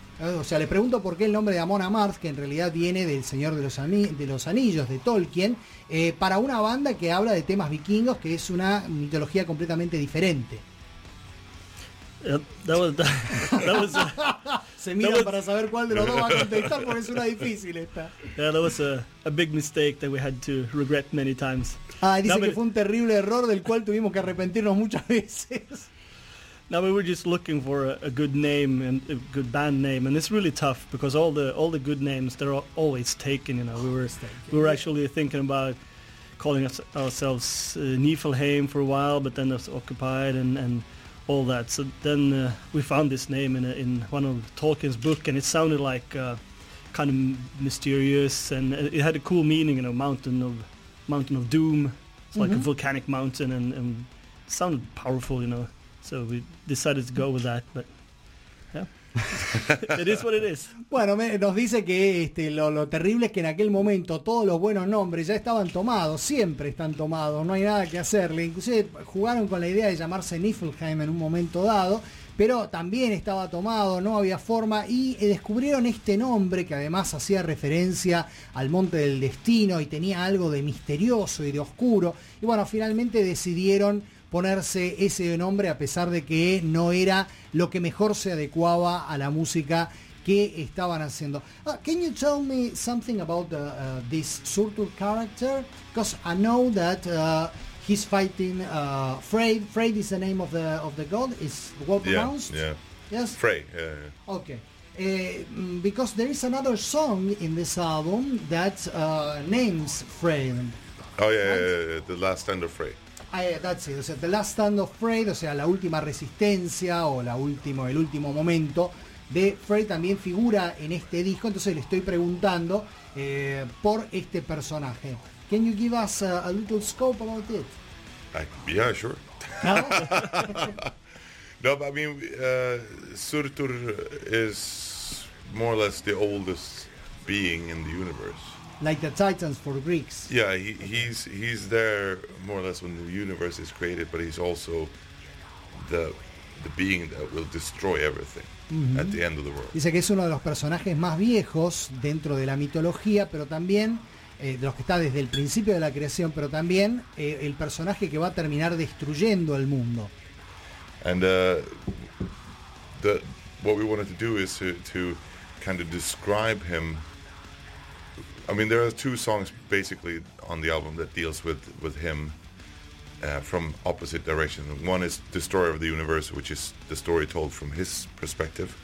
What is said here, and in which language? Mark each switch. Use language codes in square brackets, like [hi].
[es] O sea, le pregunto por qué el nombre de Amon Amarth, que en realidad viene del Señor de los Anillos, de Tolkien, para una banda que habla de temas vikingos, que es una mitología completamente diferente. [en] That was [es] se mira para saber cuál de los dos va a contestar, porque es una difícil esta. [en] Yeah, that was a big mistake that we had to regret many times. Ah, dice que fue un terrible error del cual tuvimos que arrepentirnos muchas veces. Now we were just looking for a good name and a good band name, and it's really tough because all the good names, they're always taken, you know. We were actually thinking about calling ourselves Niflheim for a while, but then it was occupied and all that. So then we found this name in one of Tolkien's book, and it sounded like kind of mysterious, and it had a cool meaning, you know, mountain of doom. It's mm-hmm. like a volcanic mountain, and sounded powerful, you know. So we decided to go with that, but yeah. It is what it is. [es] Bueno, nos dice que lo terrible es que en aquel momento todos los buenos nombres ya estaban tomados, siempre están tomados, no hay nada que hacerle. Inclusive jugaron con la idea de llamarse Niflheim en un momento dado, pero también estaba tomado, no había forma, y descubrieron este nombre que además hacía referencia al Monte del Destino y tenía algo de misterioso y de oscuro. Y bueno, finalmente decidieron ponerse ese nombre a pesar de que no era lo que mejor se adecuaba a la música que estaban haciendo. [en] Can you tell me something about this Surtur character? Because I know that he's fighting Freyr. Freyr is the name of the god. Is well pronounced? Yeah. Yes. Freyr. Yeah. Okay. Because there is another song in this album that names Freyr. Oh yeah, The Last Stand of Freyr. That's it. [es] The Last Stand of Freyr, o sea, la última resistencia o el último momento de Freyr, también figura en este disco. Entonces le estoy preguntando por este personaje. [en] Can you give us a little scope about it? Yeah, sure. No, but I mean, Surtur is more or less the oldest being in the universe. like the Titans for Greeks. Yeah, he's there more or less when the universe is created, but he's also the being that will destroy everything mm-hmm. at the end of the world. [es] Dice que es uno de los personajes más viejos dentro de la mitología, pero también de los que está desde el principio de la creación, pero también el personaje que va a terminar destruyendo el mundo. [en] And what we wanted to do is to kind of describe him. I mean, there are two songs basically on the album that deals with him from opposite directions. One is Destroyer of the Universe, which is the story told from his perspective.